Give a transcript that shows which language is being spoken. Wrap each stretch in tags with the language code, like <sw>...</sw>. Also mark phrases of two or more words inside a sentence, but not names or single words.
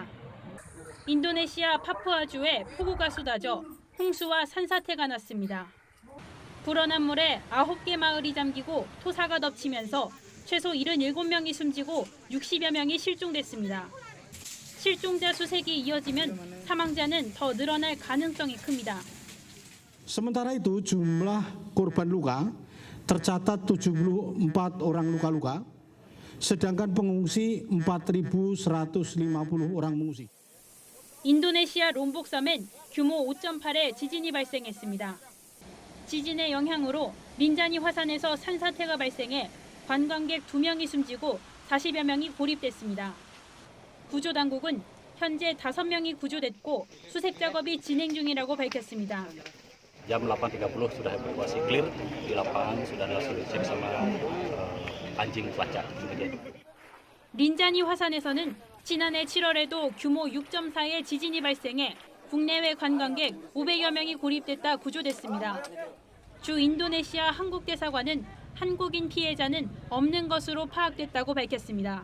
<ko>인도네시아 파푸아주에 폭우가 쏟아져 홍수와 산사태가 났습니다. 불어난 물에 9개 마을이 잠기고 토사가 덮치면서 최소 77명이 숨지고 60여 명이 실종됐습니다. 실종자 수색이 이어지면 사망자는 더 늘어날 가능성이 큽니다.</ko> <id>Sementara itu jumlah korban luka tercatat 74 orang luka-luka, sedangkan pengungsi 4.150 orang mengungsi.</id> <ko>인도네시아 롬복섬엔 규모 5.8의 지진이 발생했습니다. 지진의 영향으로 린자니 화산에서 산사태가 발생해 관광객 2명이 숨지고 40여 명이 고립됐습니다. 구조당국은 현재 5명이 구조됐고 수색 작업이 진행 중이라고 밝혔습니다.</ko> <id>Jam 8.30 sudah evakuasi clear, di lapangan sudah langsung dicek sama anjing pelacak.</id> <ko>린자니 화산에서는 지난해 7월에도 규모 6.4의 지진이 발생해 국내외 관광객 500여 명이 고립됐다 구조됐습니다. 주 인도네시아 한국대사관은 한국인 피해자는 없는 것으로 파악됐다고 밝혔습니다.</ko>